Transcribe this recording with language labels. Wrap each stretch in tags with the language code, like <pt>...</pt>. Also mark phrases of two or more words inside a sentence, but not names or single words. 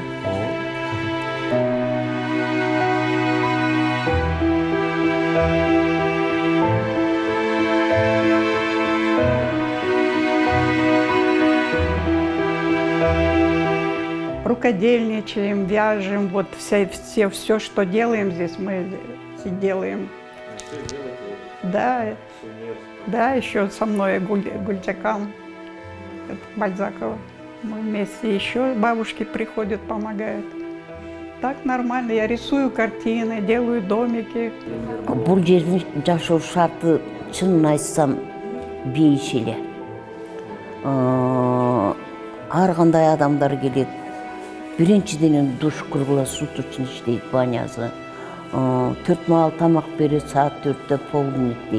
<ky>Ооба.</ky> <ru>Рукодельничаем, вяжем, вот все, что делаем здесь, мы делаем. Да, еще со мной Гультякам, Бальзакова. Мы вместе, еще бабушки приходят, помогают. Так нормально, я рисую картины, делаю домики.</ru> <ky>Бул жердин жашоо шарты, чынын айтсам, бейиш эле. Ар кандай адамдар келет. Биринчиден душ кургула, суу турчун иштейт, банясы. 4 маал тамак берет, саат 4-тө полдник дейт.</ky>